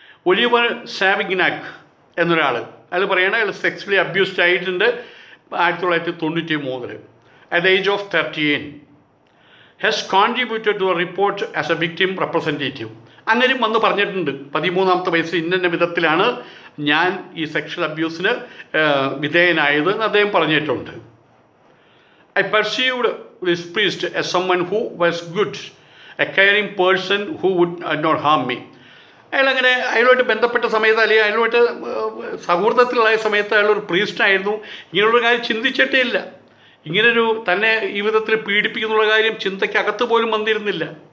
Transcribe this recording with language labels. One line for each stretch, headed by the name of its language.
Malayalam: Oliver സാവിഗ്നാക്ക് എന്നൊരാൾ, അയാൾ പറയണത് അയാൾ സെക്സ്വലി അബ്യൂസ്ഡ് ആയിട്ടുണ്ട് 1993
English: at the age of 13. has contributed to a report as a victim representative.
Malayalam: അങ്ങനെയും വന്ന് പറഞ്ഞിട്ടുണ്ട് 13ാമത്തെ വയസ്സിൽ ഇന്ന വിധത്തിലാണ് ഞാൻ ഈ സെക്ഷൽ അബ്യൂസിന് വിധേയനായത് എന്ന് അദ്ദേഹം പറഞ്ഞിട്ടുണ്ട്.
English: I perceived this priest as someone who was good, a caring person who would not harm me.
Malayalam: അയാളങ്ങനെ അയാളുമായിട്ട് ബന്ധപ്പെട്ട സമയത്ത്, അല്ലെങ്കിൽ അയാളുമായിട്ട് സൗഹൃദത്തിലുള്ള സമയത്ത് അയാളൊരു പ്രീസ്റ്റായിരുന്നു. ഇങ്ങനെയുള്ള കാര്യം ചിന്തിച്ചിട്ടേ ഇല്ല. ഇങ്ങനൊരു തന്നെ ഈ വിധത്തിൽ പീഡിപ്പിക്കുന്നുള്ള കാര്യം ചിന്തയ്ക്കകത്ത് പോലും വന്നിരുന്നില്ല.